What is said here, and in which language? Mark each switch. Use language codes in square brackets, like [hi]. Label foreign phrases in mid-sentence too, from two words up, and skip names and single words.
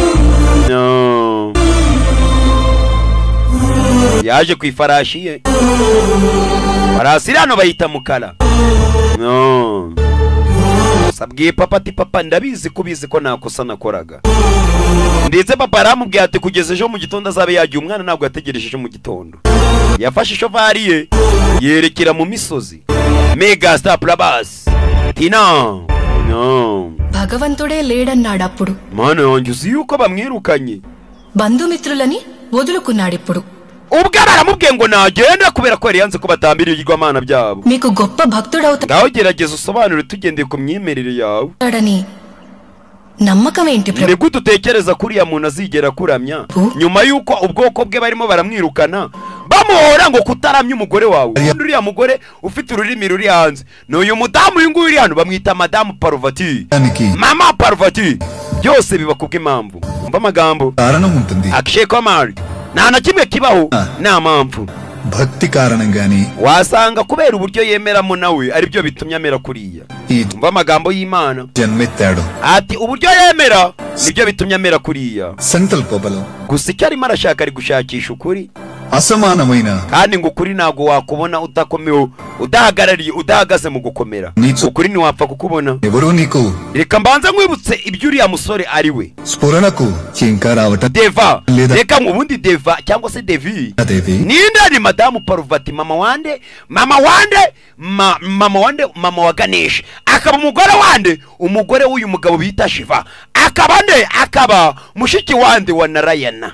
[rw] yaje ku ifarashi ye farasi hano bayita mukara sabwiye papa ati papa ndabizi ko ubizi ko nakosa nakoraga ndetse papa aramubwiye ati kugeza ejo mu gitondo azabe yagiye umwana ntabwo yategereje ejo mu gitondo yafashe ishovari ye yerekera mu misozi mega star plabas tina [te] భగవంతుడే లేడన్నాడప్పుడు [rw] mana yanjye uzi yuko bamwirukanye [te] బంధుమిత్రులని వదులుకున్నాడిప్పుడు [rw] ubwo baramubwiye ngo nagenda kubera ko yari yanze ko batambira ibigirwamana byabo. [te] మీకు గొప్ప భక్తుడవుతాడని [rw] ngaho gerageza usobanure tugendeye ku myemerere yawe. [te] నమ్మకం ఏంటి [rw] ni gute utekereza ko uriya muntu azigera kuramya nyuma y'uko ubwoko bwe barimo baramwirukana bamuhora ngo kutaramya umugore wawe? uriya mugore ufite ururimi ruri hanze ni uyu mudamu uyu nguyu uri hano bamwita madamu Parvati, mama Parvati. byose biba kubw'impamvu. umva amagambo Akshay Kumar nta na kimwe kibaho nta mpamvu. [te] భక్తి కారణంగాని [rw] wasanga kubera uburyo yemeramo nawe ari byo bitumye amera kuriya. umva amagambo y'Imana [te] జన్మెత్తాడు. [rw] ati uburyo yemera nibyo bitumye amera kuriya. [te] సంకల్ప బలం [rw] gusa icyo arimo arashaka ari gushakisha ukuri [te] అసమానమైన [rw] kandi ngo ukuri ntabwo wakubona udakomewe udahagarariye udahagaze mu gukomera. ukuri ntiwapfa kukubona. [te] ఎవరు నీకు [rw] reka mbanza nkwibutse ibyo uriya musore ari we. [te] స్ఫురణకు ఇంకా రావట [rw] Deva reka ubundi Deva cyangwa se Devi ninde? ni madamu Parvati, mama wande mama wa Ganesh, akaba umugore wande umugore w'uyu mugabo bita Shiva, akaba nde akaba mushiki wande wa Narayana.